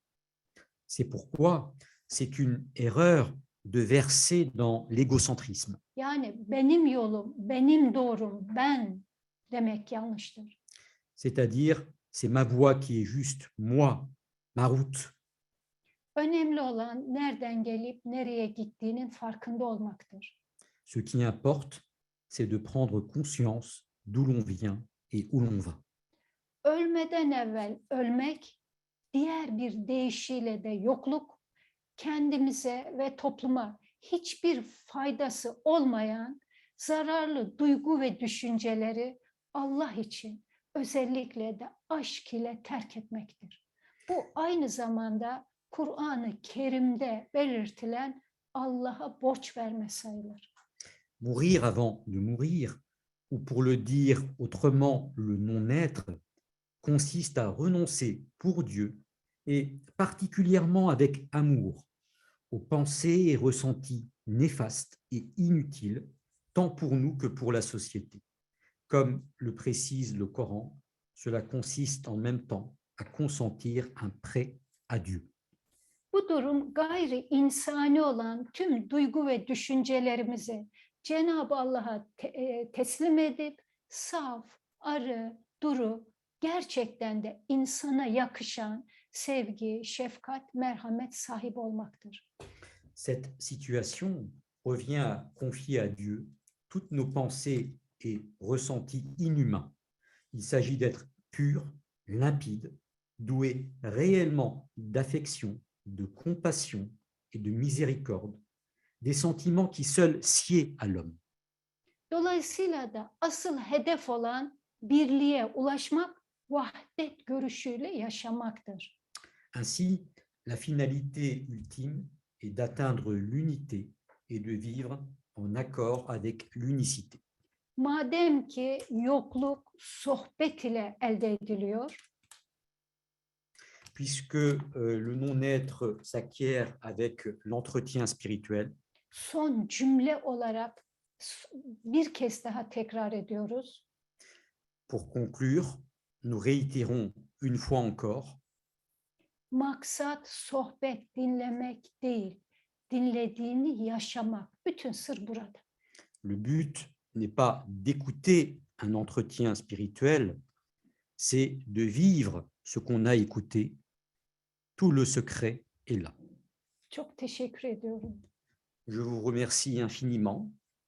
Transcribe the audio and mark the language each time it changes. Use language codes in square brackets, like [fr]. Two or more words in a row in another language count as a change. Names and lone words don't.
[fr] C'est pourquoi c'est une erreur de verser dans l'égocentrisme. [tr] Yani benim yolum, benim doğrum, ben demek yanlıştır. [fr] C'est-à-dire, c'est ma voie qui est juste, moi, ma route. [tr] Önemli olan nereden gelip nereye gittiğinin farkında olmaktır. [fr] Ce qui importe, c'est de prendre conscience d'où l'on vient et où l'on va. [tr] Ölmeden evvel ölmek, diğer bir deyişiyle de yokluk, kendimize ve topluma hiçbir faydası olmayan zararlı duygu ve düşünceleri Allah için, özellikle de aşk ile terk etmektir. Bu aynı zamanda Kur'an-ı Kerim'de belirtilen Allah'a borç verme sayılır. [fr] Mourir avant de mourir, ou pour le dire autrement, le non-être, consiste à renoncer pour Dieu, et particulièrement avec amour, aux pensées et ressentis néfastes et inutiles, tant pour nous que pour la société. Comme le précise le Coran, cela consiste en même temps à consentir un prêt à Dieu. [tr] Bu durum gayri insani olan tüm duygu ve düşüncelerimizi Cenab-ı Allah'a teslim edip saf, arı, duru, gerçekten de insana yakışan sevgi, şefkat, merhamet sahibi olmaktır. [fr] Cette situation revient à confier à Dieu toutes nos pensées et ressentis inhumains. Il s'agit d'être pur, limpide, doué réellement d'affection, de compassion et de miséricorde, des sentiments qui seuls sied à l'homme. [tr] Dolayısıyla da asıl hedef olan birliğe ulaşmak, vahdet görüşüyle yaşamaktır. [fr] Ainsi, la finalité ultime est d'atteindre l'unité et de vivre en accord avec l'unicité. [tr] Madem ki yokluk sohbet ile elde ediliyor, [fr] Puisque le non-être s'acquiert avec l'entretien spirituel, [tr] son cümle olarak bir kez daha tekrar ediyoruz. [fr] pour conclure, nous réitérons une fois encore, [tr] Maksat sohbet dinlemek değil, dinlediğini yaşamak. Bütün sır burada. [fr] le but n'est pas d'écouter un entretien spirituel, c'est de vivre ce qu'on a écouté. Tout le secret est là. [tr] Çok teşekkür ediyorum. [fr] Je vous remercie infiniment.